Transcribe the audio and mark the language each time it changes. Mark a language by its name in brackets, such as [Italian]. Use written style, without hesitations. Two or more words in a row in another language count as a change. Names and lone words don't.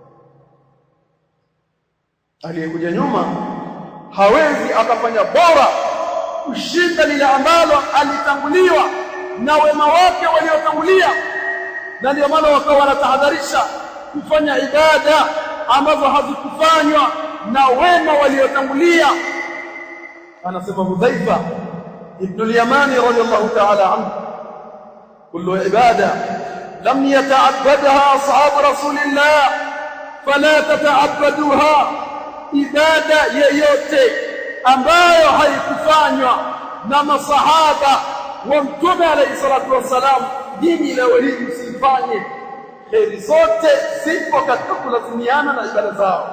[Swahili] Aliyekuja nyuma hawezi akafanya bora kushinda lile ambalo alitanguliwa na wema wake waliotangulia. Na ndio maana wakawa wanatahadharisha kufanya ibada ambazo hazikufanywa na wema waliotangulia. Anasema Hudhaifa ibn al-Yamani [Arabic] رضي الله تعالى عنه, كل عبادة لم يتعبدها أصحاب رسول الله فلا تتعبدوها, [Swahili] ibada yoyote ambayo haikufanywa na masahaba wa Mtume [Arabic] عليه الصلاة والسلام, [Swahili] dini leo hii msifanye. Kheri zote zipo katika kulazimiana na ibada zao.